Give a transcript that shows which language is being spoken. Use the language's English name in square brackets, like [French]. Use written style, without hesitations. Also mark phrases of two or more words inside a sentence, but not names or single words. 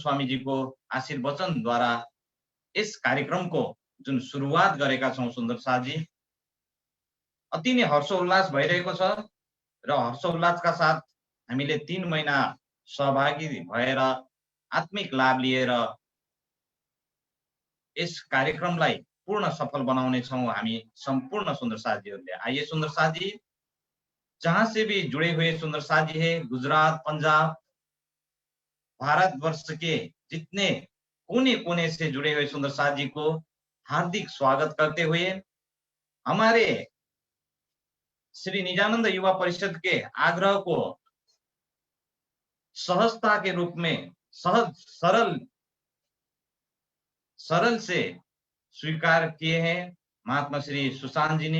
[Nepali] स्वामीजीको आशीर्वचनद्वारा यस कार्यक्रमको जुन सुरुवात गरेका छौं सुन्दर साथजी, अति नै हर्षोल्लास भइरहेको छ र हर्षोल्लासका साथ हामीले 3 महिना सहभागी भएर आत्मिक लाभ लिएर इस कार्यक्रमलाई पूर्ण सफल बनाउने छौं हामी संपूर्ण सुंदर साथीहरूले। [Hindi] आइए सुंदर साथी, जहां से भी जुड़े हुए सुंदर साथी है, गुजरात, पंजाब, भारतवर्ष के जितने कोने कोने से जुड़े हुए सुंदर साथी को हार्दिक स्वागत करते हुए हमारे श्री निजानंद युवा परिषद के आग्रह को सहजता के रूप में सहज सरल से स्वीकार किए हैं महात्मा श्री सुशांत जी ने।